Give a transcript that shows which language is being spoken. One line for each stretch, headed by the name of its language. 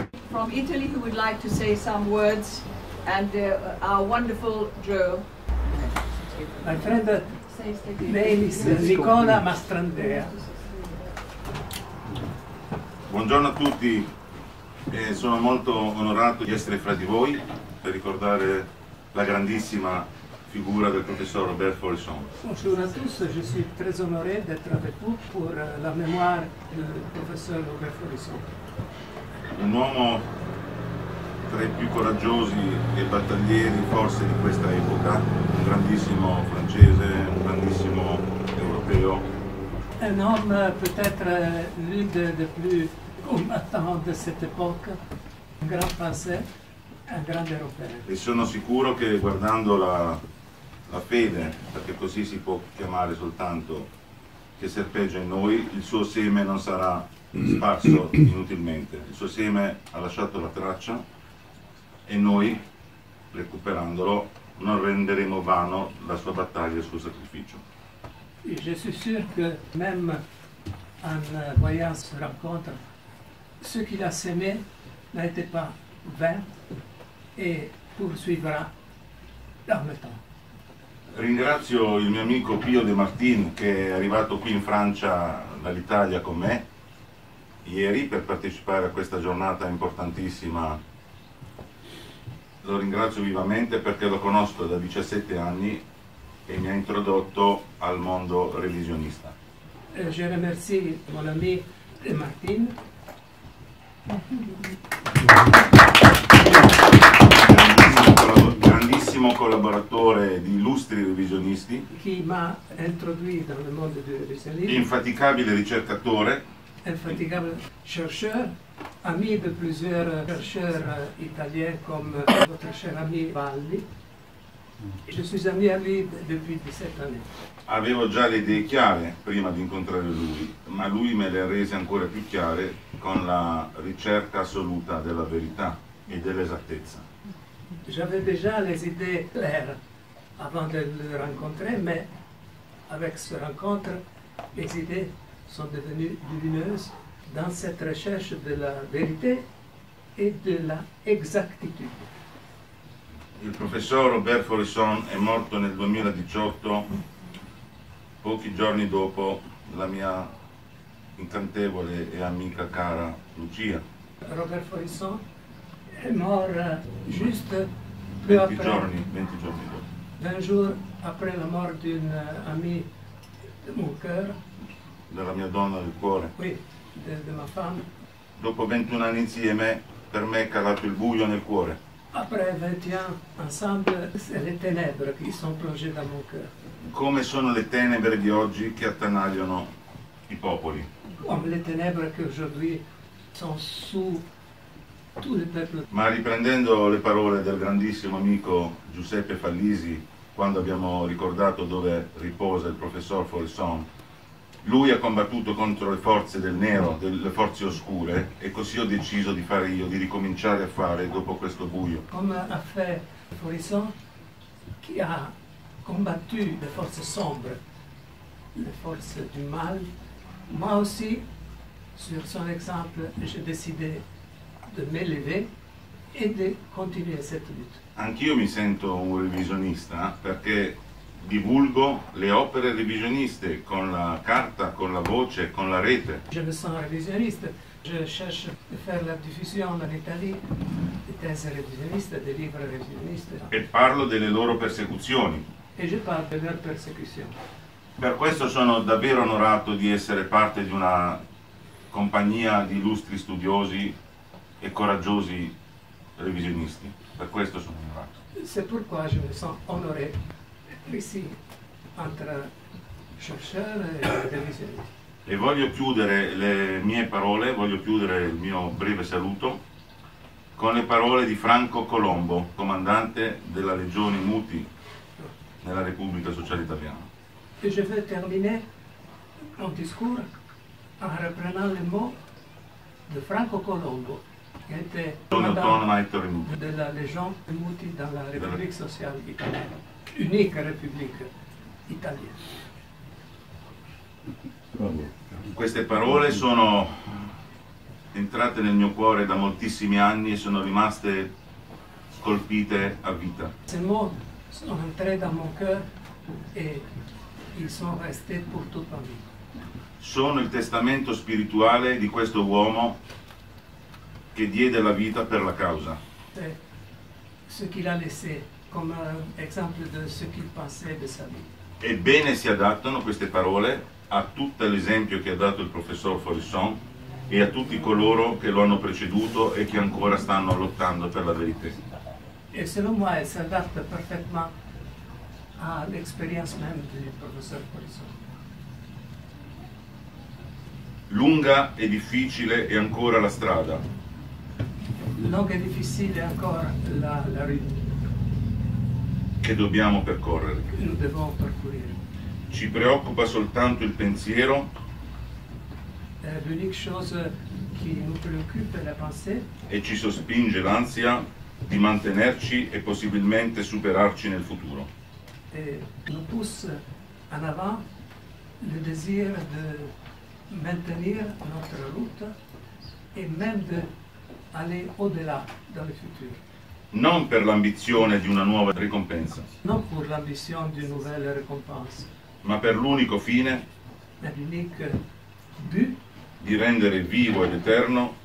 English: From Italy, who would like to say some words, and our wonderful Joe. My friend name is Nicola Mastrandea.
Italian: Buongiorno a tutti, sono molto onorato di essere fra di voi per ricordare la grandissima figura del professor Robert Faurisson.
French: Bonjour à tous, je suis très honoré d'être avec vous pour la mémoire du professeur Robert Faurisson.
Italian: Un uomo tra i più coraggiosi e battaglieri forse di questa epoca, un grandissimo francese, un grandissimo europeo.
French: Un homme peut-être l'un des plus combattants de cette époque, un grand français, un grand européen.
Italian: E sono sicuro che guardando la fede, perché così si può chiamare soltanto, che serpeggia in noi, il suo seme non sarà sparso inutilmente. Il suo seme ha lasciato la traccia e noi, recuperandolo, non renderemo vano la sua battaglia e il suo sacrificio.
French: Je suis sûr que même en voyant cette rencontre, ce qu'il a semé n'a été pas vain et poursuivra dans le temps.
Italian: Ringrazio il mio amico Pio De Martin che è arrivato qui in Francia dall'Italia con me ieri per partecipare a questa giornata importantissima. Lo ringrazio vivamente perché lo conosco da 17 anni e mi ha introdotto al mondo revisionista.
French: Je remercie mon ami De Martin.
Italian: Grandissimo collaboratore di illustri revisionisti.
French: Qui m'a introduit dans le monde du révisionnisme.
Italian: Infaticabile ricercatore.
French: Infatigable chercheur. Ami de plusieurs chercheurs italiens comme votre cher ami Valli. Je suis ami à lui depuis 17 années.
Italian: Avevo già le idee chiare prima di incontrare lui, ma lui me le ha rese ancora più chiare con la ricerca assoluta della verità e dell'esattezza.
French: J'avais déjà les idées claires avant de le rencontrer, mais avec cette rencontre, mes idées sont devenues lumineuses dans cette recherche de la vérité
Italian: e della exactitudine. Il professor Robert Faurisson è morto nel 2018, pochi giorni dopo la mia incantevole e amica cara Lucia.
French: Robert Faurisson est mort juste peu après,
Italian: 20 giorni dopo.
French: 20 jours après la mort d'une amie de mon cœur,
Italian: Della mia donna del cuore.
French: oui, de ma femme.
Italian: Dopo 21 anni insieme, per me è calato il buio nel cuore.
French: Après 20 ans ensemble, c'est les ténèbres qui sont plongées dans mon cœur.
Italian: Come sono le tenebre di oggi che attanagliano i popoli.
French: Comme les ténèbres qui aujourd'hui sont sous tout le peuple.
Italian: Ma riprendendo le parole del grandissimo amico Giuseppe Fallisi, quando abbiamo ricordato dove riposa il professor Faurisson, lui ha combattuto contro le forze del nero, delle forze oscure, e così ho deciso di fare io, di ricominciare a fare dopo questo buio.
French: Comme a fait Faurisson, qui a combattu les forces sombres, les forces du mal, moi aussi, sur son exemple, j'ai décidé de m'élever et de continuer cette lutte.
Italian: Anch'io mi sento un revisionista perché divulgo le opere revisioniste con la carta, con la voce, con la rete.
French: Je me sens révisionniste. Je cherche de faire la diffusion en Italie des thèses révisionnistes, des livres révisionnistes.
Italian: E parlo delle loro persecuzioni.
French: Et je parle de leur persécution.
Italian: Per questo sono davvero onorato di essere parte di una compagnia di illustri studiosi e coraggiosi revisionisti. Per questo sono onorato.
French: C'est pourquoi je me sens honoré d'être ici, entre chercheurs et révisionnistes.
Italian: E voglio chiudere le mie parole, voglio chiudere il mio breve saluto con le parole di Franco Colombo, comandante della Legione Muti nella Repubblica Sociale Italiana.
French: Et je vais terminer mon discours en reprenant les mots de Franco Colombo, qui était commandant de la Légion Muti dans la République sociale italienne, unique république italienne.
Italian: Queste parole sono entrate nel mio cuore da moltissimi anni e sono rimaste scolpite a vita.
French: Ces mots sont entrés dans mon cœur et ils sont restés pour toute ma vie.
Italian: Sono il testamento spirituale di questo uomo che diede la vita per la causa.
French: C'est ce qu'il a laissé comme exemple de ce qu'il pensait de sa vie.
Italian: E bene si adattano queste parole a tutto l'esempio che ha dato il professor Faurisson e a tutti coloro che lo hanno preceduto e che ancora stanno lottando per la verità.
French: Et selon moi, elle s'adapte parfaitement à l'expérience même du professeur Faurisson.
Italian: Lunga e difficile è ancora la strada. Longa e difficile ancora
French: la rue
Italian: che dobbiamo percorrere.
French: que nous devons parcourir.
Italian: Ci preoccupa soltanto il pensiero
French: L'unique chose qui nous préoccupe est la pensée.
Italian: E ci sospinge l'ansia di mantenerci e possibilmente superarci nel futuro.
French: Et nous pousse en avant le désir de maintenir notre route et même d'aller au-delà dans le futur.
Italian: Non per l'ambizione di una nuova ricompensa,
French: Non pour l'ambition d'une nouvelle récompense,
Italian: ma per l'unico fine
French: mais l'unique but
Italian: di rendere vivo ed eterno